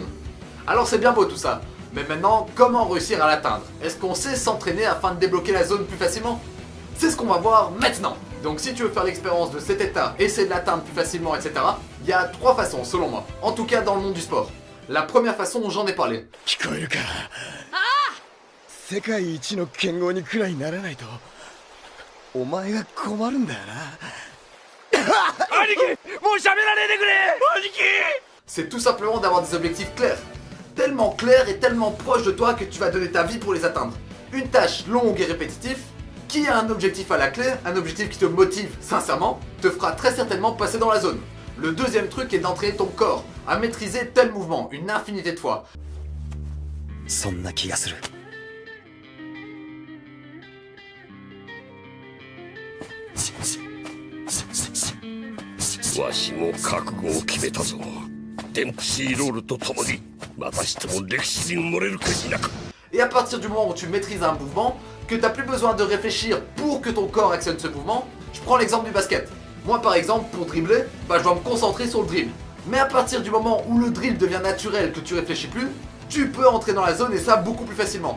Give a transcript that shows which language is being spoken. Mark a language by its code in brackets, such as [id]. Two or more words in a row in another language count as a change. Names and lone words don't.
[fr] Alors c'est bien beau tout ça, mais maintenant, comment réussir à l'atteindre? Est-ce qu'on sait s'entraîner afin de débloquer la zone plus facilement? C'est ce qu'on va voir maintenant. Donc si tu veux faire l'expérience de cet état, essayer de l'atteindre plus facilement, etc., il y a 3 façons selon moi. En tout cas dans le monde du sport. La première façon, j'en ai parlé. [ja] 聞こえるか世界一の剣豪にくらいならないとお前が困るんだよな兄貴もう喋らねえでくれ兄貴 [fr] C'est tout simplement d'avoir des objectifs clairs. Tellement clairs et tellement proches de toi que tu vas donner ta vie pour les atteindre. Une tâche longue et répétitive, qui a un objectif à la clé, un objectif qui te motive sincèrement, te fera très certainement passer dans la zone. Le deuxième truc est d'entraîner ton corps à maîtriser tel mouvement une infinité de fois. [ja] そんな気がするわしも覚悟を決めたぞ。デンプシーロールと共にまたしても歴史に埋もれるか否か。 [fr] Et à partir du moment où tu maîtrises un mouvement, que tu n'as plus besoin de réfléchir pour que ton corps actionne ce mouvement, je prends l'exemple du basket. Moi par exemple, pour dribbler, je dois me concentrer sur le dribble. Mais à partir du moment où le dribble devient naturel, que tu réfléchis plus, tu peux entrer dans la zone et ça beaucoup plus facilement.